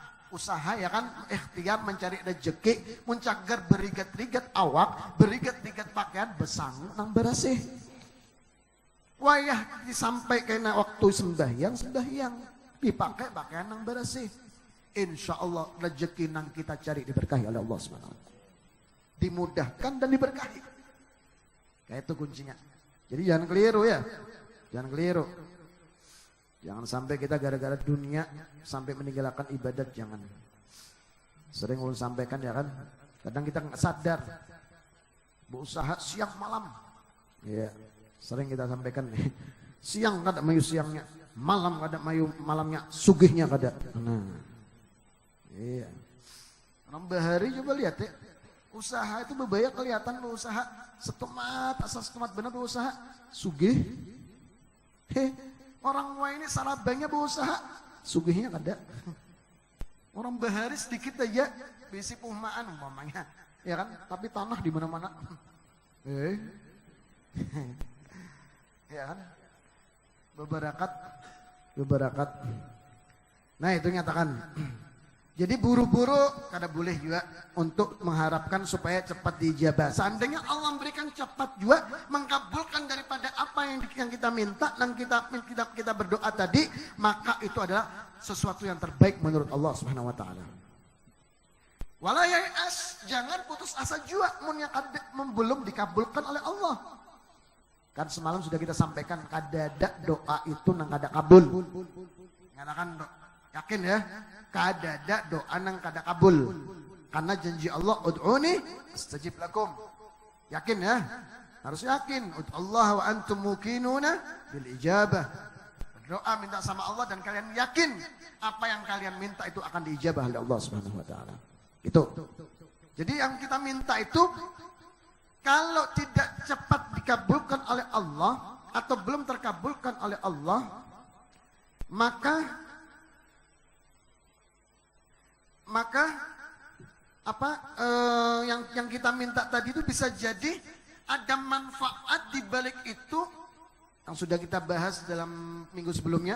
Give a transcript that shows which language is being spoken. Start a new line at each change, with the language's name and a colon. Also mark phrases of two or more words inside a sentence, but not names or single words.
Banjar: Usaha ya kan, ikhtiar mencari rezeki, mencagar berigat-rigat awak, berigat-rigat pakaian, besangu nang berasih. Wayah disampaikan waktu sembahyang, dipakai pakaian nang berasih.
Arabic: Insya Allah
Indonesian: rezeki nang kita cari diberkahi oleh Allah SWT. Dimudahkan dan diberkahi. Kayak itu kuncinya. Jadi jangan keliru ya, jangan keliru. Jangan sampai kita gara-gara dunia sampai meninggalkan ibadat, jangan.
Banjar: Sering ulun sampaikan ya kan, kadang kita nggak sadar berusaha siang malam. Ya, sering kita sampaikan nih. Siang kada mayu siangnya, malam kada mayu malamnya, sugihnya kada. Nah, iya. Orang bahari coba lihat ya, usaha itu berbahaya kelihatan berusaha setemat, asal setemat benar berusaha, sugih. Orang tua ini sarabanya berusaha, sugihnya kada. Orang bahari sedikit aja, besi perumahan umpamanya, ya kan? Tapi tanah di mana-mana. Ya kan? Beberakat. Nah itu nyatakan. Jadi buru-buru kada boleh juga untuk mengharapkan supaya cepat diijabah.
Indonesian: Seandainya Allah memberikan cepat juga, mengabulkan daripada apa yang kita minta dan kita berdoa tadi, maka itu adalah sesuatu yang terbaik menurut
Arabic: Allah Subhanahu wa taala. Wala ya'as,
Indonesian: jangan putus asa juga belum dikabulkan oleh Allah.
Banjar: Kan semalam sudah kita sampaikan, kada ada doa itu nang kada kabul. Ngatakan yakin ya? Kada ada doa nang kada kabul.
Indonesian: Karena janji Allah,
Arabic: ud'uni astajib lakum.
Indonesian: Yakin ya? Harus yakin.
Arabic: Ud'allah wa antum muqinuna bil ijabah.
Indonesian: Berdoa minta sama Allah dan kalian yakin apa yang kalian minta itu akan diijabah oleh
Arabic: Allah Subhanahu wa taala.
Indonesian: Itu. Jadi yang kita minta itu kalau tidak cepat dikabulkan oleh Allah atau belum terkabulkan oleh Allah, maka yang kita minta tadi itu bisa jadi ada manfaat di balik itu yang sudah kita bahas dalam minggu sebelumnya.